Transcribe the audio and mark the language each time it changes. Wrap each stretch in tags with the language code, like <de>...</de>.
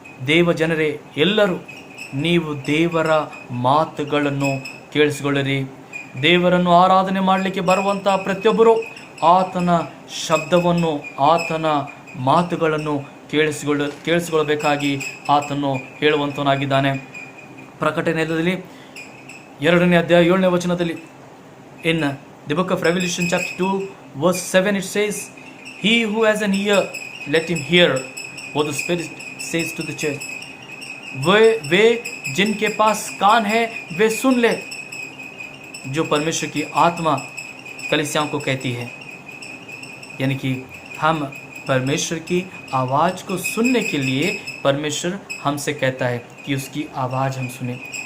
<kn>ದೇವ ಜನರೇ ಎಲ್ಲರೂ ನೀವು ದೇವರ ಮಾತುಗಳನ್ನು ಕೇಳಿಸಿಕೊಳ್ಳಿರಿ। ದೇವರನ್ನು ಆರಾಧನೆ ಮಾಡಲಿಕ್ಕೆ ಬರುವಂಥ ಪ್ರತಿಯೊಬ್ಬರು ಆತನ ಶಬ್ದವನ್ನು, ಆತನ ಮಾತುಗಳನ್ನು ಕೇಳಿಸಿಕೊಳ್ಳಬೇಕಾಗಿ ಆತನು ಹೇಳುವಂತನಾಗಿದ್ದಾನೆ। ಪ್ರಕಟಣೆಯಲ್ಲಿ 2ನೇ ಅಧ್ಯಾಯ 7ನೇ ವಚನದಲ್ಲಿ,</kn> <en>In the book of Revelation chapter 2 verse 7 it says, he who has an ear let him hear what the Spirit says to the church।</en> <hi>वे जिनके पास कान है वे सुन ले, जो परमेश्वर की आत्मा कलीसियाओं को कहती है। यानी कि हम परमेश्वर की आवाज़ को सुनने के लिए परमेश्वर हमसे कहता है कि उसकी आवाज़ हम सुने।</hi>